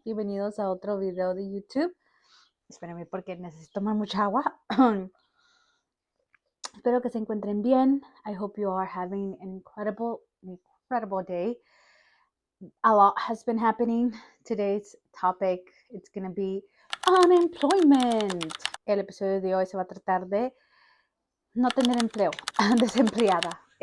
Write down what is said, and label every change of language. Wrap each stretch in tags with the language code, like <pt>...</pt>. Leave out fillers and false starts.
<es>Bienvenidos a otro video de YouTube. Espérenme porque necesito tomar mucha agua. Espero que se encuentren bien.</es> <en>I hope you are having an incredible day. A lot has been happening. Today's topic, it's going to be unemployment.</en> <es>El episodio de hoy se va a tratar de no tener empleo, desempleada.</es>